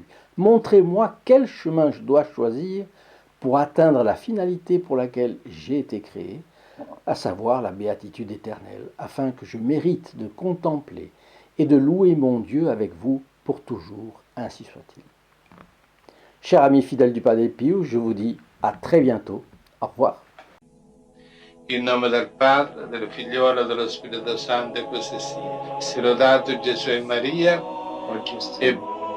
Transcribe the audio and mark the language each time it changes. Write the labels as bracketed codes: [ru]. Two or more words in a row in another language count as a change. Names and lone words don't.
[fr] Montrez-moi quel chemin je dois choisir pour atteindre la finalité pour laquelle j'ai été créé, à savoir la béatitude éternelle, afin que je mérite de contempler et de louer mon Dieu avec vous pour toujours, ainsi soit-il. Chers amis fidèles du Padre Pio, je vous dis à très bientôt. Au revoir. [it] In nome del Padre, del Figliolo e dello Spirito Santo, e così sia. Sia lodato Gesù e Maria, e